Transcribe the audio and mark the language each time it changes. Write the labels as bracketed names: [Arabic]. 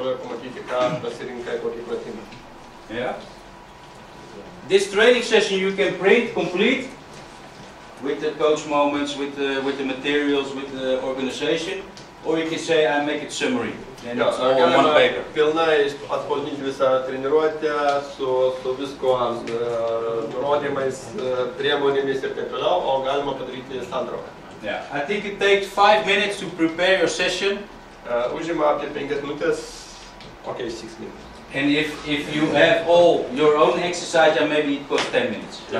[English] Yeah. This training session you can print complete with the coach moments, with the materials, with the organization, or you can say I make it summary. And it's all on one paper. [Lithuanian] Pilnai atspausdinti visą treniruotę su visko nurodymais, priemonėmis ir taip toliau, o galima padaryti santrauką. [English] Yeah, I think it takes 5 minutes to prepare your session. [Lithuanian] Užima apie 5 minutės, [English] okay, 6 minutes. And if you have all your own exercise, then maybe it costs 10 minutes.